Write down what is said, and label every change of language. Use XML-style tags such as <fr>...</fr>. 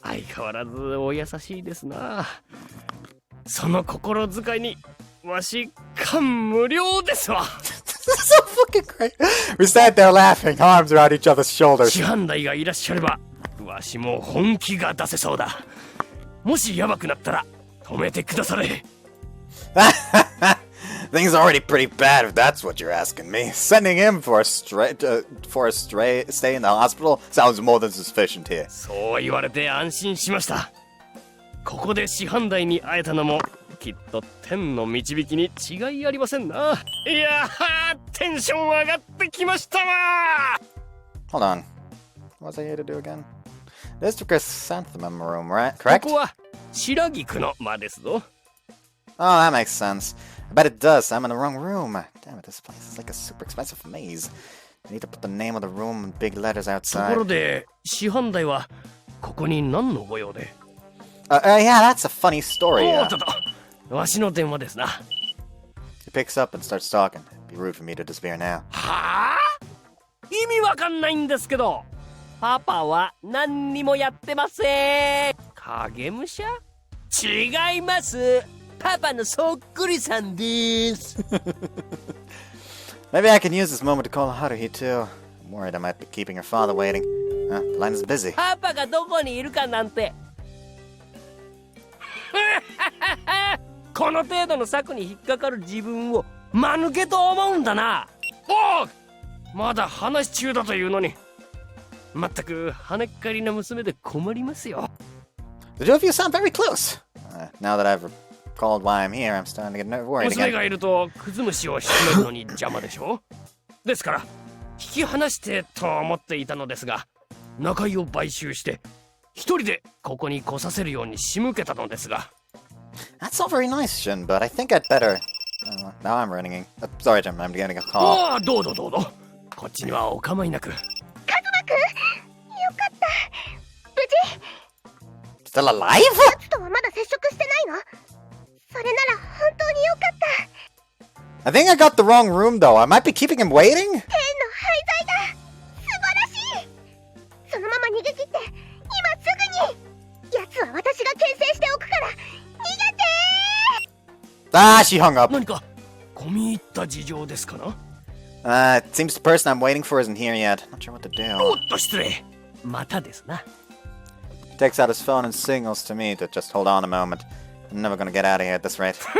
<ja>相変わらずお優しいですな。その心遣いにわし感無量ですわ。</ja> <en>This is so fucking great. We sat there laughing, arms around each other's shoulders.</en> <ja>師範代がいらっしゃればわしも本気が出せそうだ。もしヤバくなったら止めてくだされ。</ja> <en>Things are already pretty bad if that's what you're asking me. Sending him for a stay in the hospital sounds more than sufficient here.</en> <ja>そう言われて安心しました。ここで師範代に会えたのもきっと天の導きに違いありませんな。いやー、テンション上がってきましたわ。</ja> <en>Hold on. What was I here to do again? This is the chrysanthemum room, right? Correct?</en> <ja>ここは白菊の間ですぞ。</ja> <en>Oh, that makes sense. I bet it does. I'm in the wrong room. Damn it, this place is like a super expensive maze. I need to put the name of the room in big letters</en> <ja>ところ</ja> <en>outside.</en> <ja>で師範代はここに何のご用で。</ja> <en>Yeah, that's a funny story.</en> <ja>おっとっと、わしの電話ですな。</ja> <en>He picks up and starts talking. It'd be rude for me to disappear now.</en> <ja>はあ？意味わかんないんですけど。パパは何にもやってません。影武者？違います。パパのそっくりさんです。</ja> <en>Maybe I can use this moment to call Haruhi too. I'm worried I might be keeping her father waiting. The line is busy.</en> <ja>パパがどこにいるかなんて。この程度の策に引っかかる自分を間抜けと思うんだな。おう、まだ話中だというのに。まったく跳ねっかりな娘で困りますよ。</ja> <en>The two of you sound very close. Now that I've recalled why I'm here, I'm starting to get worried</en> <ja>娘</ja> <en>again.</en> <ja>がいるとクズ虫を仕留めるのに邪魔でしょ。ですから引き離してと思っていたのですが、中井を買収して一人でここに来させるように仕向けたのですが。</ja> <en>That's all very nice, Jin, but I think I'd better... now I'm running. Sorry, Jim, I'm getting a call.</en> <ja>ああ、どうぞどうぞ。こっちにはお構いなく。カズマくん、よかった。無事？</ja> <en>Still alive?</en> <ja>奴とはまだ接触してないの？それなら本当によかっ</ja> <en>I think I got the wrong room though. I might be keeping him waiting?</en> <ja>変の廃材だ。素晴らしい。そのまま逃げ切って、今すぐに。奴は私が牽制しておくから、逃げて</ja> <en>Ah, she hung up.</en> <ja>何か込み入った事情ですかな？</ja> <en>It seems the person I'm waiting for isn't here yet. Not sure what to</en> <ja>お</ja> <en>do.</en> <ja>っと失礼。またですな。</ja> <en>He takes out his phone and signals to me to just hold on a moment. I'm never gonna get out of here at this rate.</en>